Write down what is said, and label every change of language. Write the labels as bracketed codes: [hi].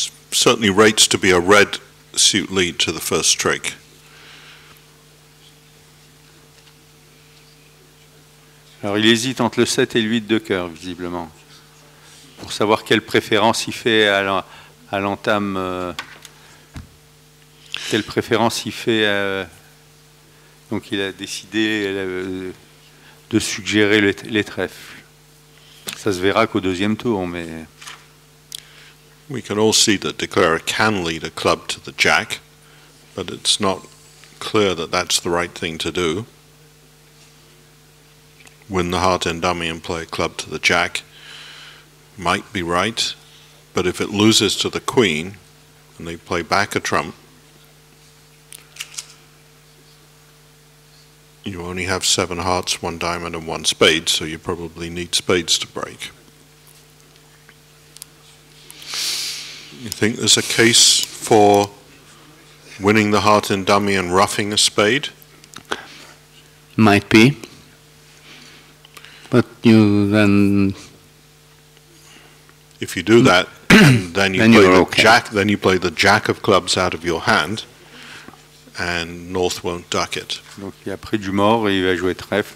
[en] Certainly rates to be a red suit lead to the first trick. [fr] Alors il hésite entre le 7 et le 8 de cœur, visiblement, pour savoir quelle préférence il fait à l'entame. Quelle préférence il fait. Donc il a décidé de suggérer les trèfles. Ça se verra qu'au 2e tour, mais... [en] We can all see that Declarer can lead a club to the jack, but it's not clear that that's the right thing to do. Win the heart and dummy and play a club to the jack might be right, but if it loses to the queen and they play back a trump, You only have 7 hearts, 1 diamond and 1 spade, so you probably need spades to break. You think there's a case for winning the heart in dummy and roughing a spade? Might be. But you then... If you do that, then you play the okay. jack. Then you play the jack of clubs out of your hand, and North won't duck it. [fr] Donc il a pris du mort et il va jouer trèfle.